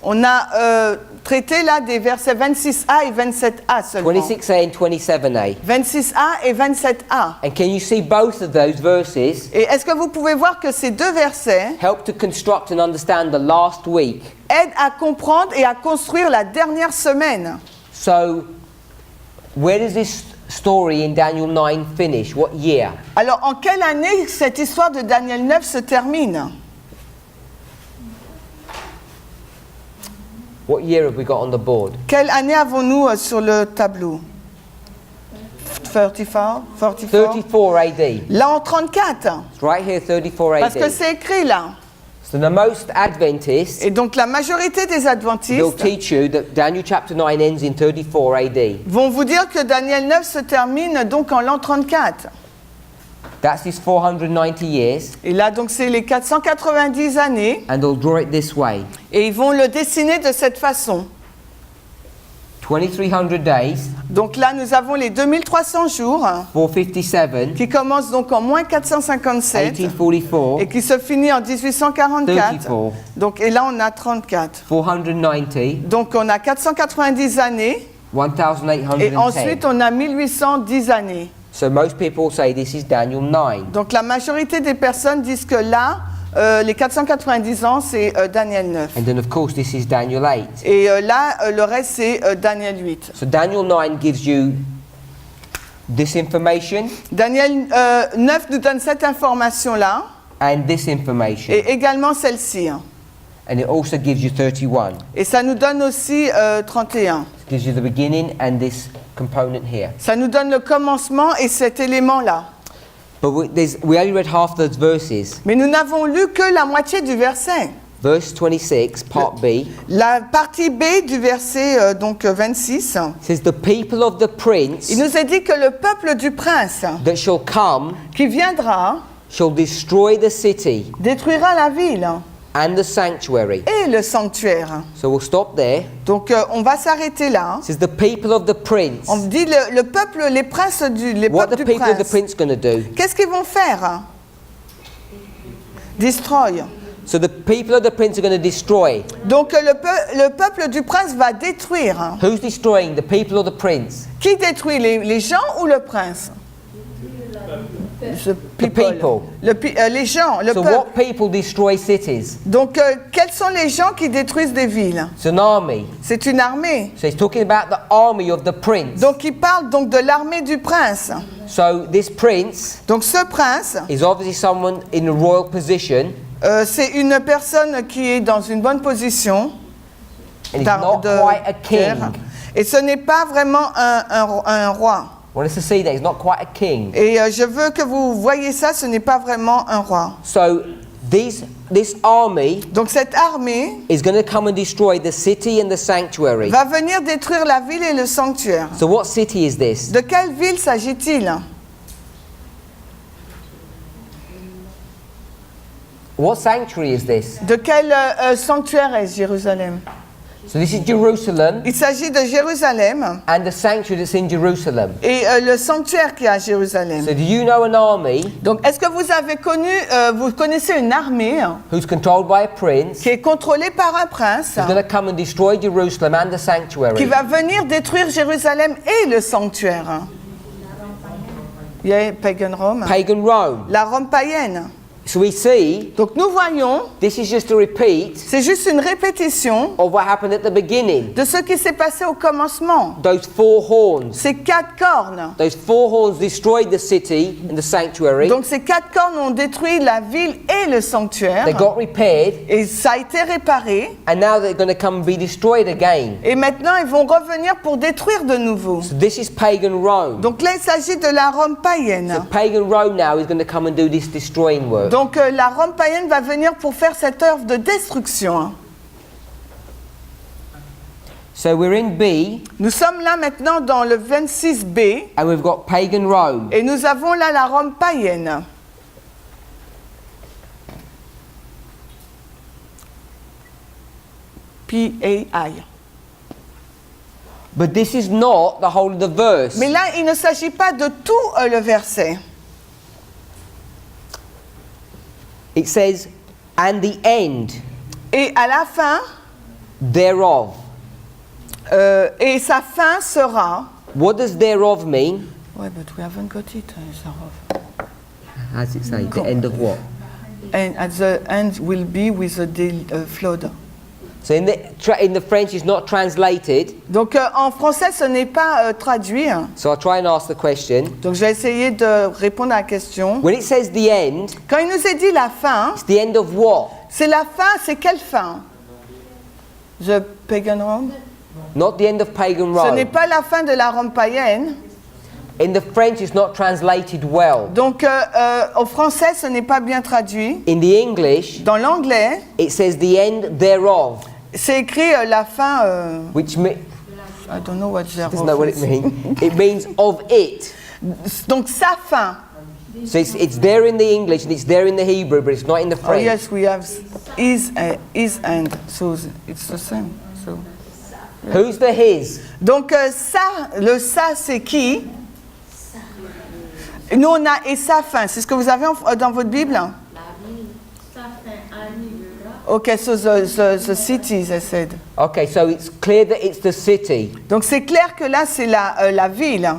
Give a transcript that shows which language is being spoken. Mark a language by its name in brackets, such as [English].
[French] On a traité là des versets 26a et 27a seulement. [English] 26a and 27a. [French] 26a et 27a. [English] And can you see both of those verses [French] Et est-ce que vous pouvez voir que ces 2 versets [English] help to construct and understand the last week? [French] aident à comprendre et à construire la dernière semaine? [English] So where does this story in Daniel 9 finish? What year? [French] Alors, en quelle année cette histoire de Daniel 9 se termine? [English] What year have we got on the board? [French] Quelle année avons-nous sur le tableau? [English] 34? 34 AD. [French] L'an 34. [English] It's right here, 34 [French] Parce que [English] AD. [French] c'est écrit là. [English] So the most Adventists [French] Et donc la majorité des [English] will [French] adventistes [English] teach you that Daniel chapter 9 ends in 34 AD. [French] vont vous dire que Daniel 9 se termine donc en l'an 34. [English] That's his 490 years, [French] Et là donc c'est les 490 années [English] and they'll draw it this way. [French] et ils vont le dessiner de cette façon. [English] 2300 days, [French] Donc là nous avons les 2300 jours [English] 457, [French] qui commencent donc en moins 457 et [English] 1844, [French] qui se finit en 1844. [English] 34, [French] Donc et là on a 34. [English] 490, [French] Donc on a 490 années et [English] 1810. [French] ensuite on a 1810 années. [English] So most people say this is Daniel 9. [French] Donc la majorité des personnes disent que là, les 490 ans, c'est Daniel 9. [English] And then of course this is Daniel 8. [French] Et là, le reste, c'est Daniel 8. [English] So Daniel 9 gives you this information [French] Daniel 9 nous donne cette information-là [English] and this information. [French] et également celle-ci. [English] And it also gives you 31. [French] Et ça nous donne aussi 31. [English] It gives you the beginning and this component here. [French] Ça nous donne le commencement et cet élément-là. [English] But we only read half those verses. [French] Mais nous n'avons lu que la moitié du verset. [English] Verse 26, part B, [French] La partie B du verset 26, [English] says, the people of the prince [French] il nous est dit que le peuple du prince [English] that shall come [French] qui viendra [English] shall destroy the city [French] détruira la ville [English] and the sanctuary. [French] et le sanctuaire. [English] So we'll stop there. [French] Donc on va s'arrêter là. [English] It says the people of the prince. [French] On dit le peuple, les princes les [English] What [French] peuples [English] the [French] du [English] people of the [French] prince. [English] prince going to do? [French] Qu'est-ce qu'ils vont faire? [English] Destroy. So the people of the prince are going to destroy. [French] Donc le peuple du prince va détruire. [English] Who's destroying? The people or the prince? [French] Qui détruit, les gens ou le prince? [English] The people. [French] Les gens, le [English] So [French] peuple. [English] what people destroy cities? [French] Donc quels sont les gens qui détruisent des villes? [English] It's an army. [French] C'est une armée. [English] So he's talking about the army of the prince. [French] Donc il parle donc de l'armée du prince. [English] So this prince [French] Donc ce prince, [English] is obviously someone in a royal position, [French] c'est une personne qui est dans une bonne position. [English] and he's not quite a king. [French] Et ce n'est pas vraiment un roi. [English] I want us to see that he's not quite a king. [French] Et je veux que vous voyez ça, ce n'est pas vraiment un roi. [English] So this army [French] Donc cette armée [English] is going to come and destroy the city and the sanctuary. [French] va venir détruire la ville et le sanctuaire. [English] So what city is this? [French] De quelle ville s'agit-il? [English] What sanctuary is this? [French] De quel sanctuaire est Jérusalem? [English] So this is Jerusalem [French] Il s'agit de Jérusalem [English] and the sanctuary that's in Jerusalem. [French] et le sanctuaire qui est à Jérusalem. [English] So do you know an army [French] Donc est-ce que vous avez vous connaissez une armée [English] who's controlled by a prince [French] qui est contrôlée par un prince [English] who's going to come and destroy Jerusalem and the [French] qui [English] sanctuary? [French] va venir détruire Jérusalem et le sanctuaire? [English] Yeah, pagan Rome. Pagan Rome. [French] La Rome païenne. [English] So we see [French] Donc nous voyons, [English] this is just a repeat [French] c'est juste une répétition [English] of what happened at the beginning. [French] de ce qui s'est passé au commencement. [English] Those four horns. [French] Ces 4 cornes. [English] Those four horns destroyed the city and the sanctuary. [French] Donc ces 4 cornes ont détruit la ville et le sanctuaire. [English] They got repaired, [French] Et ça a été réparé. [English] and now they're going to come and be destroyed again. [French] Et maintenant, ils vont revenir pour détruire de nouveau. [English] So this is pagan Rome. [French] Donc là, il s'agit de la Rome païenne. [English] So pagan Rome now is going to come and do this destroying work. [French] Donc la Rome païenne va venir pour faire cette œuvre de destruction. [English] So we're in B, [French] Nous sommes là maintenant dans le 26b [English] and we've got pagan Rome. [French] et nous avons là la Rome païenne. P-A-I. [English] But this is not the whole of the verse. [French] Mais là, il ne s'agit pas de tout le verset. [English] It says, and the end [French] Et à la fin, [English] thereof. [French] et sa fin sera... [English] What does thereof mean? Ouais, but we haven't got it, Sarov. How does it say? The end of what? And at the end will be with the flood. So in the French, it's not translated. [French] Donc en français, ce n'est pas traduit. [English] So I'll try and ask the question. [French] Donc je vais essayer de répondre à la question. [English] When it says the end, [French] Quand il nous est dit la fin, [English] it's the end of what? [French] c'est la fin, c'est quelle fin? [English] The pagan Rome? Not the end of pagan [French] Ce n'est [English] Rome. [French] pas la fin de la Rome païenne. [English] In the French, it's not translated well. [French] Donc au français, ce n'est pas bien traduit. [English] In the English, [French] Dans l'anglais, [English] it says the end thereof, [French] c'est écrit la fin. [English] which I don't know what thereof doesn't know what it is. means. It means of it. [French] Donc sa fin. [English] So it's there in the English and it's there in the Hebrew, but it's not in the Oh French. yes, we have is and so it's the same. So. Who's the his? [French] Donc ça, le ça c'est qui? Nous on a et sa fin. C'est ce que vous avez dans votre Bible? [English] Okay, so the cities, I said. Okay, so it's clear that it's the city [French] Donc c'est clair que là c'est la ville